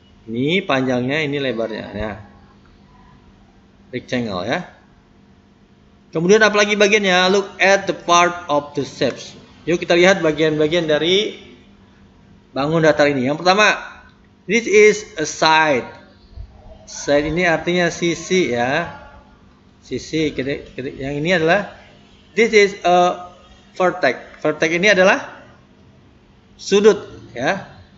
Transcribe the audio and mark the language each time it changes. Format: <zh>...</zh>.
<id>Ini panjangnya, ini lebarnya ya. Rectangle ya. Kemudian apalagi bagiannya?</id> <en>Look at the part of the shapes.</en> <id>Yuk kita lihat bagian-bagian dari bangun datar ini. Yang pertama,</id> <en>this is a side.</en> <id>Side ini artinya sisi ya. Sisi. Yang ini adalah,</id> <en>this is a vertex.</en> <id>Vertex ini adalah sudut ya.</id>